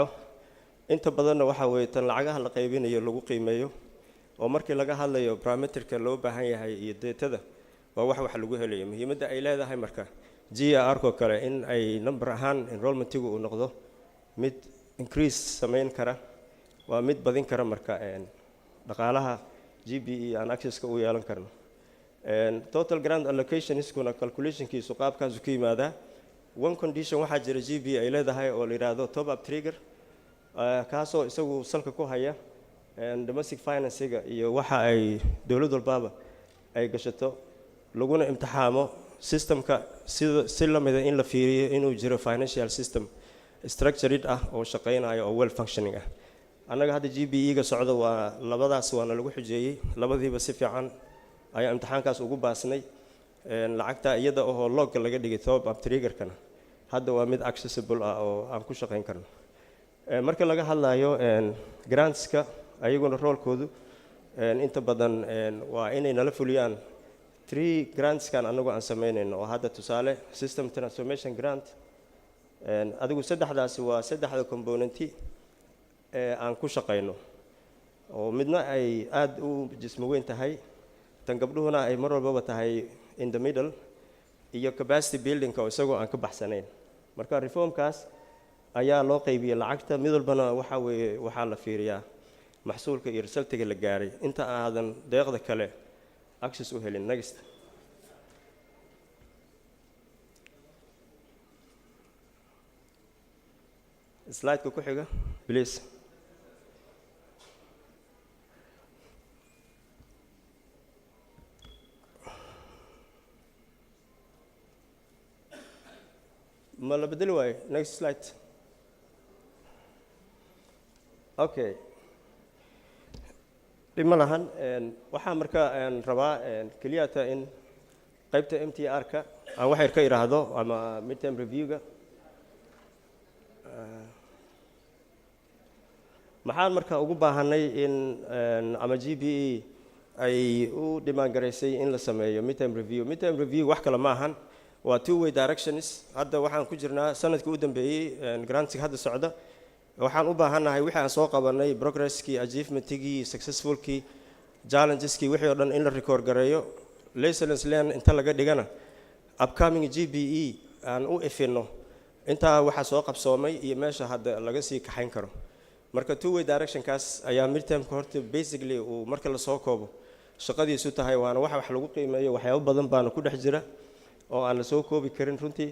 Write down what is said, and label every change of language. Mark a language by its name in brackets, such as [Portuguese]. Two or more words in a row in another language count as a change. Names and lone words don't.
[Somali] Inta badanna waxa weeye tan lacagaha la qaybinayo lagu qiimeeyo oo markii laga hadlayo parameterka loo baahan yahay iyo data waa wax lagu helayo. Muhiimadda ay leedahay marka GRR-ko kale in ay number ahaan enrollment-igu uu noqdo mid increase samayn kara, waa mid badin kara marka dhaqaalaha GBE aan access-ka u yeelan karno. [English] Total grant allocation [Somali] iskuna calculation-kiisu qaabkaas ku yimaadaa. [English] One condition [Somali] waxaa jira GBE ay leedahay oo la yiraahdo [English] top up trigger, [Somali] kaasoo isagu salka ku haya [English] domestic finance- [Somali] ga iyo waxa ay dawlad walbaaba ay gashato laguna imtixaamo systemka si la mid ah in la fiiriyo inuu jiro [English] financial system structured [Somali] ah oo shaqeynayo oo [English] well functioning [Somali] ah. Annaga hadda GBE-ga socdo waa labadaas waana lagu xujeeyay, labadiiba si fiican ayaa imtixaankaas ugu baasnay. Lacagta iyada oo log laga dhigay [English] top up trigger- [Somali] kana hadda waa mid accessible ah oo aan ku shaqeyn karno. Marka laga hadlayo grants-ka ayaguna roolkoodu inta badan waa inay nala fuliyaan 3 grants-kan anagu aan sameynayno oo hadda tusaale [English] system transformation grant. [Somali] Adigu saddexdaasi waa saddexda componenti aan ku shaqeyno oo midna ay aad u jismo weyn tahay, tan gabdhuhuna ay mar walbaba tahay [English] in the middle, [Somali] iyo [English] capacity building- [Somali] ka oo isagoo aan ka baxsanayn. Marka reformkaas ayaa loo qaybiyay lacagta, mid walbana waxaa la fiiriyaa maxsuulka iyo resultiga la gaaray inta aadan deeqda kale access u helin. [English] Next slide- [Somali] ka ku xiga please. Ma la bedeli waayo? [English] Next slide. [Somali] Okay, dhib ma lahan. Waxaa marka rabaa keliyata in qaybta MTR-ka aan wax yar ka iraahdo ama [English] midterm review- [Somali] ga. Maxaan marka ugu baahanay in ama GBE ay u dhimaan garaysay in la sameeyo [English] midterm review. Midterm review [Somali] wax kale ma ahan, waa [English] two-way directions. [Somali] Hadda waxaan ku jirnaa sanadkii u dambeeyay grants-ka hadda socda. Waxaan u baahanahay wixii aan soo qabanay, progress-kii, achievement-kii, successful-kii, challenges-kii, wixii oo dhan in la record gareeyo. [English] Lessons learned [Somali] inta laga dhigana upcoming GBE aan u ifino intaa waxa soo qabsoomay iyo meesha hadda laga sii kaxayn karo. Marka [English] two-way direction- [Somali] kaas ayaa midterm-ka horta basically uu marka la soo koobo shaqadiisu tahay, waana wax lagu qiimeeyo. Waxyaabo badan baana ku dhex jira oo aan la soo koobi karin runtii.